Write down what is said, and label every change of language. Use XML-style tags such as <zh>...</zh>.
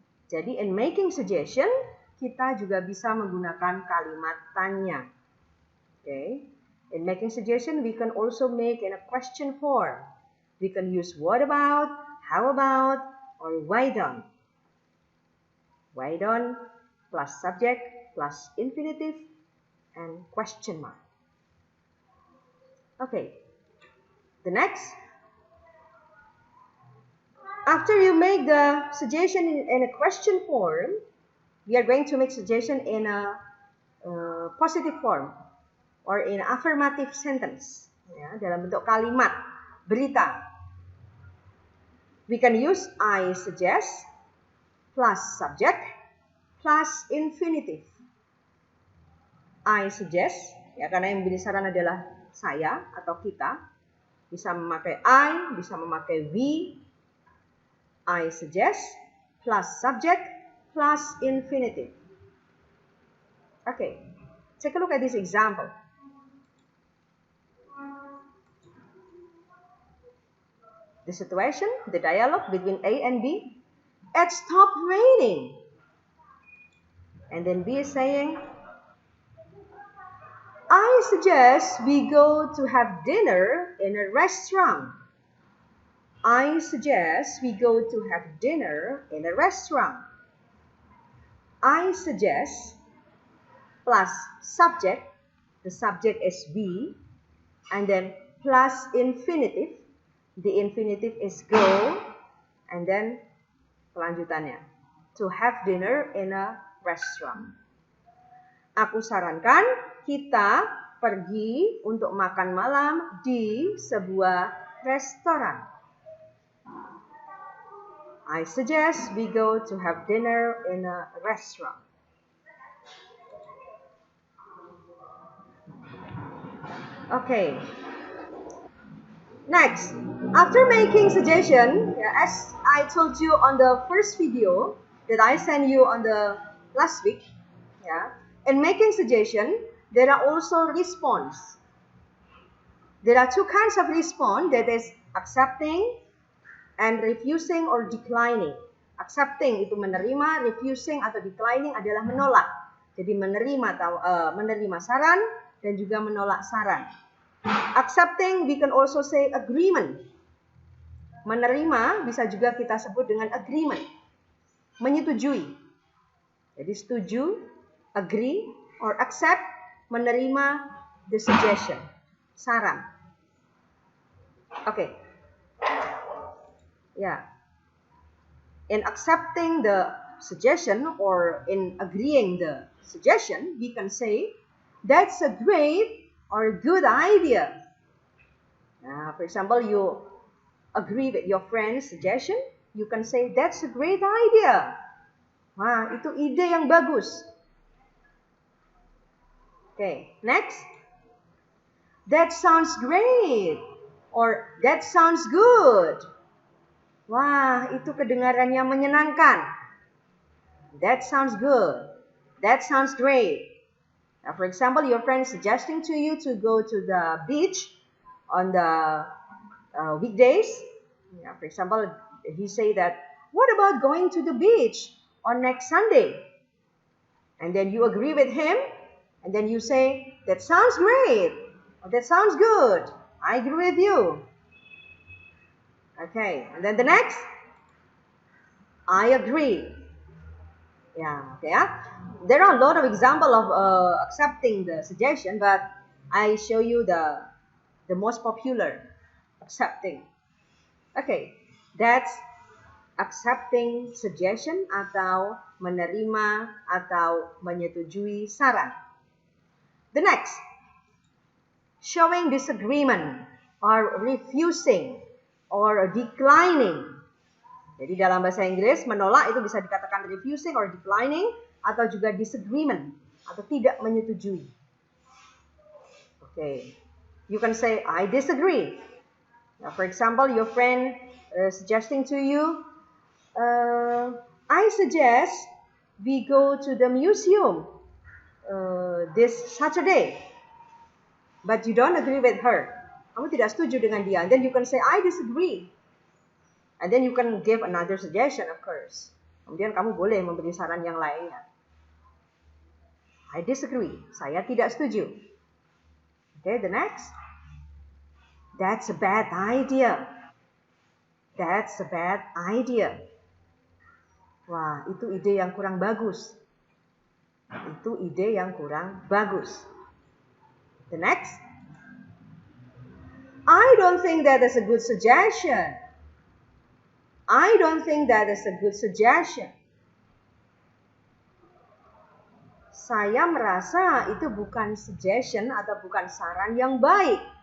<id>Jadi</id> <en>in making suggestion,</en> <id>kita juga bisa menggunakan kalimat tanya.</id> <en>Okay. In making suggestion, we can also make in a question form. We can use what about, how about, or why don't. Why don't plus subject plus infinitive and question mark. Okay. The next. After you make the suggestion in a question form, we are going to make suggestion in a positive form or in affirmative sentence.</en> <id>Ya, dalam bentuk kalimat, berita.</id> <en>We can use I suggest plus subject plus infinitive. I suggest,</en> <id>ya karena yang memberi saran adalah saya atau kita. Bisa memakai I, bisa memakai we.</id> <en>I suggest plus subject plus infinitive. Okay, take a look at this example. The situation, the dialogue between A and B. It stopped raining. And then B is saying, I suggest we go to have dinner in a restaurant. I suggest we go to have dinner in a restaurant. I suggest plus subject, the subject is we, and then plus infinitive, the infinitive is go, and then kelanjutannya, to have dinner in a restaurant.</en> <id>Aku sarankan kita pergi untuk makan malam di sebuah restoran.</id> <en>I suggest we go to have dinner in a restaurant. Okay. Next, after making suggestion, as I told you on the first video that I sent you on the last week, in making suggestion, there are also response. There are two kinds of response, that is accepting and refusing or declining.</en> <id>Accepting itu menerima, refusing atau declining adalah menolak. Jadi menerima saran dan juga menolak saran.</id> <en>Accepting, we can also say agreement.</en> <id>Menerima bisa juga kita sebut dengan agreement. Menyetujui. Jadi setuju,</id> <en>agree, or accept, menerima the suggestion. saran. Okay. Yeah. In accepting the suggestion or in agreeing the suggestion, we can say, that's a great or a good idea. For example, you agree with your friend's suggestion, you can say, that's a great idea.</en> <id>Wah, itu ide yang bagus.</id> <en>Okay, next. That sounds great. Or that sounds good.</en> <id>Wah, itu kedengarannya menyenangkan.</id> <en>That sounds good. That sounds great. Now, for example, your friend suggesting to you to go to the beach on the weekdays. Yeah, for example, he say that, what about going to the beach on next Sunday? And then you agree with him, and then you say, that sounds great, or that sounds good. I agree with you. Okay, and then the next, I agree. Yeah, okay. There are a lot of examples of accepting the suggestion, but I show you the most popular accepting. Okay, that's accepting suggestion</en> <id>atau menerima atau menyetujui saran.</id> <en>The next, showing disagreement or refusing or declining.</en> <id>Jadi dalam bahasa Inggris, menolak itu bisa dikatakan refusing or declining, atau juga disagreement, atau tidak menyetujui.</id> <en>Okay, you can say, I disagree. Now, for example, your friend suggesting to you, I suggest we go to the museum this Saturday. But you don't agree with her.</en> <id>Kamu tidak setuju dengan dia.</id> <en>And then you can say, I disagree. And then you can give another suggestion, of course.</en> <id>Kemudian kamu boleh memberi saran yang lainnya.</id> <en>I disagree.</en> <id>Saya tidak setuju.</id> <en>Okay, the next. That's a bad idea. That's a bad idea.</en> <id>Wah, itu ide yang kurang bagus. Itu ide yang kurang bagus.</id> <en>The next. I don't think that is a good suggestion. I don't think that is a good suggestion.</en> <id>Saya merasa itu bukan suggestion atau bukan saran yang baik.</id>